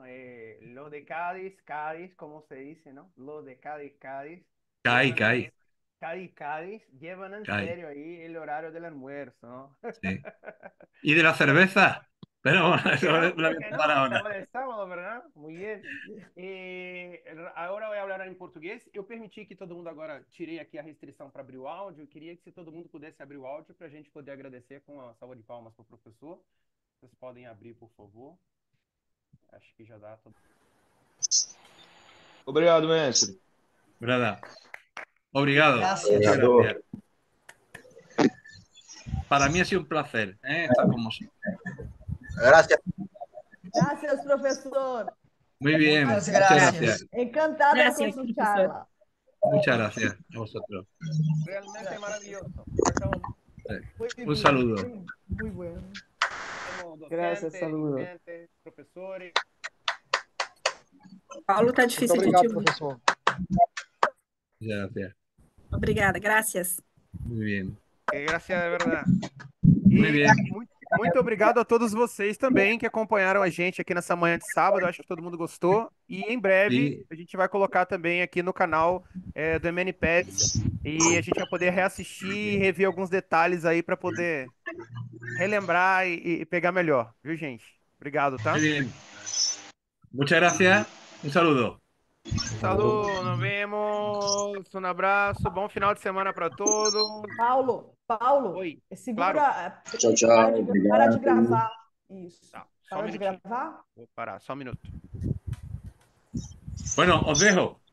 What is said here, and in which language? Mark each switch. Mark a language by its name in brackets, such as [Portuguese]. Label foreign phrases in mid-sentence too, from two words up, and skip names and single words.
[Spanish] Lo de Cádiz, Cádiz, ¿cómo se dice, no? Lo de Cádiz, Cádiz, Cae, llevan cae, Cádiz, Cádiz, llevan en cae. serio ahí el horario del almuerzo, ¿no? Sí. ¿Y de la cerveza? Pero bueno, ¿Por qué eso no? lo voy ¿Por a qué contar no? ahora. Estamos de sábado, ¿verdad? Muy bien. [Portuguese] Agora eu vou falar em português. Eu permiti que todo mundo agora, tirei aqui a restrição para abrir o áudio. Eu queria que se todo mundo pudesse abrir o áudio para a gente poder agradecer com a salva de palmas para o professor. Vocês podem abrir, por favor. Acho que já dá todo. Obrigado, mestre. [Spanish] ¿Verdad? Obrigado. Gracias. Muchas [Portuguese] Obrigado. [Spanish] gracias. Para mí ha sido un placer, estar con vosotros. Gracias. Gracias, profesor. Muy bien, Muchas muchas gracias. gracias. Encantada Gracias, con su profesor. charla. Muchas gracias a vosotros. Realmente maravilloso. Estamos Muy Un bien, saludo. muy bueno. docentes, Gracias, saludos. docentes, [Portuguese] professores. Paulo tá Muito difícil de te obrigado, ouvir. professor. [Spanish] Muchas gracias. [Portuguese] Obrigada, gracias. [Spanish] Muy bien. [Portuguese] Graças de verdade. [Spanish] Muy bien. [Portuguese] Muito obrigado a todos vocês também que acompanharam a gente aqui nessa manhã de sábado. Acho que todo mundo gostou. E em breve [Spanish] Sí. [Portuguese] a gente vai colocar também aqui no canal do MNPads e a gente vai poder reassistir e rever alguns detalhes aí para poder relembrar e pegar melhor, viu, gente? Obrigado, tá? [Spanish] Muy bien. Muchas gracias. Un saludo. Saludos, nos vemos. [Portuguese] Um abraço, bom final de semana para todos. Paulo, Oi, segura, Tchau, tchau. para de Obrigado. gravar. Isso. Tá, só um Parou de minutinho. gravar? Vou parar, só um minuto. [Spanish] Bueno, os dejo.